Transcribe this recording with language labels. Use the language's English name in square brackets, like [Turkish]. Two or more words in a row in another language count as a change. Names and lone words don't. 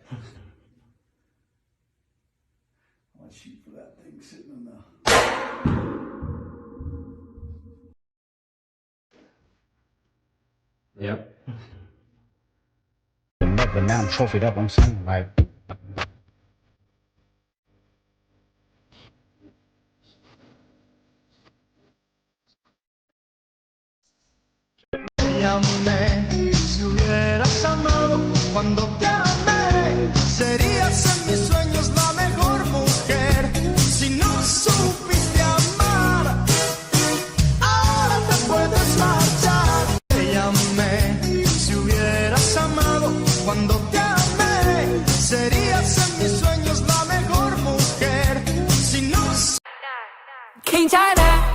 [English] I want to shoot for that thing sitting on the... Yeah. But now I'm trophied up, I'm saying, like... [Spanish] Llámame si hubieras amado cuando te amé. Serías en mis sueños la mejor mujer. Si no supiste amar, ahora te puedes marchar. Te llamé si hubieras amado cuando te amé. Serías en mis sueños la mejor mujer. Si no. [English] King China.